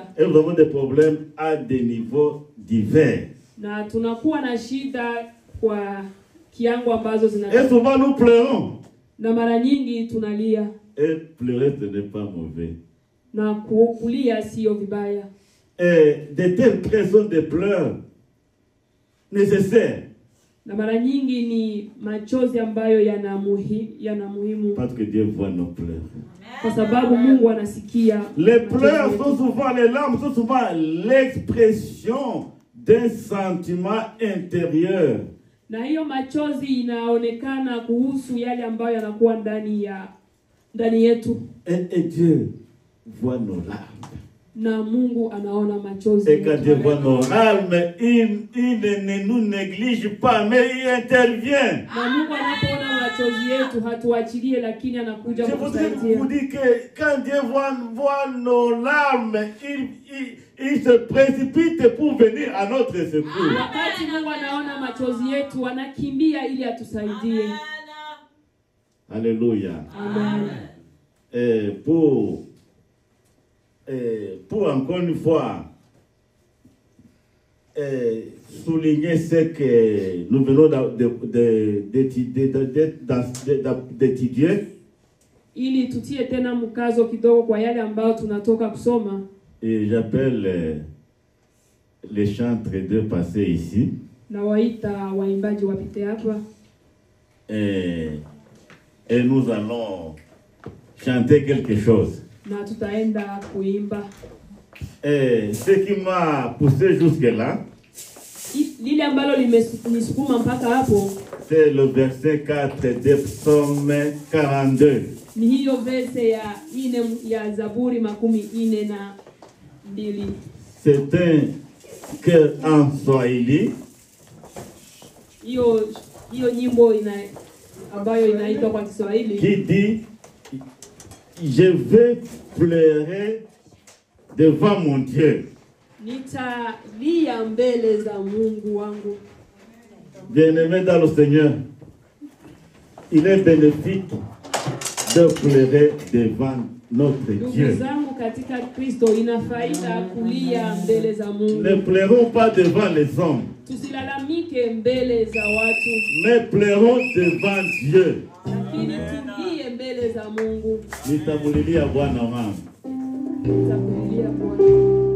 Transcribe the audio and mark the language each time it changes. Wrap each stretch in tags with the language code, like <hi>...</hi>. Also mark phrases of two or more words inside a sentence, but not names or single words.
<fr>Et nous avons des problèmes à des niveaux divers.</fr> <sw>Na tunakuwa na shida kwa kiango ambazo zina.</sw> <fr>Et souvent nous pleurons.</fr> <sw>Na mara nyingi tunalia.</sw> <fr>Et pleurer ce n'est pas mauvais.</fr> <sw>Na kulia sio vibaya.</sw> <fr>Et de telles pressions de pleurs nécessaires.</fr> <sw>Na mara nyingi ni machozi ambayo yana muhimu.</sw> <fr>Parce que Dieu voit nos pleurs.</fr> <sw>Kwa sababu Mungu anasikia.</sw> <fr>Les pleurs sont souvent, les larmes sont souvent l'expression d'un sentiment intérieur.</fr> <sw>Na hiyo machozi inaonekana kuhusu yale ambayo yanakuwa ndani yetu.</sw> <fr>Et Dieu voit nos larmes.</fr> <sw>Na Mungu anaona machozi.</sw> <fr>Et quand Dieu voit nos larmes, il ne nous néglige pas, mais il intervient.</fr> <sw>Na Mungu anapoona machozi yetu hatuachilie, lakini anakuja kutusaidia.</sw> <fr>Je vous dis que quand Dieu voit nos larmes, il se précipite pour venir à notre secours.</fr> <sw>Wakati Mungu anaona machozi yetu, anakimbia ili atusaidie.</sw> <fr>Alléluia. Amen. Et pour encore une fois souligner ce que nous venons d'étudier,</fr> <sw>ili tutie tena mkazo kidogo kwa yale ambayo tunatoka kusoma.</sw> <fr>Et j'appelle les chantres de passer ici.</fr> <sw>Na waita waimbaji wapite hapa.</sw> <fr>Et nous allons chanter quelque chose.</fr> <sw>Na tutaenda kuimba.</sw> <fr>Ce qui m'a poussé jusque-là,</fr> <sw>lile ambalo limenisukuma mpaka hapo,</sw> <fr>c'est le verset 4 de Psaume 42.</fr> <sw>Ni hiyo verse ya Zaburi 42.</sw> <fr>C'est un chœur en Swahili.</fr> <sw>Hiyo nyimbo ambayo inaitwa kwa Kiswahili.</sw> <fr>Qui dit, je vais pleurer devant mon Dieu.</fr> <sw>Nitalia mbele za Mungu wangu.</sw> <fr>Bien-aimé dans le Seigneur, il est bénéfique de pleurer devant notre</fr> <sw>Ndugu</sw> <fr>Dieu.</fr> <sw>zangu katika Kristo, ina faida kulia mbele za Mungu.</sw> <fr>Ne pleurons pas devant les hommes,</fr> <sw>Tusilalamike mbele za watu,</sw> <fr>mais pleurons devant Dieu.</fr> <sw>lakini tulie mbele za Mungu. Nitamulilia Bwana wangu. Tutakulia Bwana.</sw>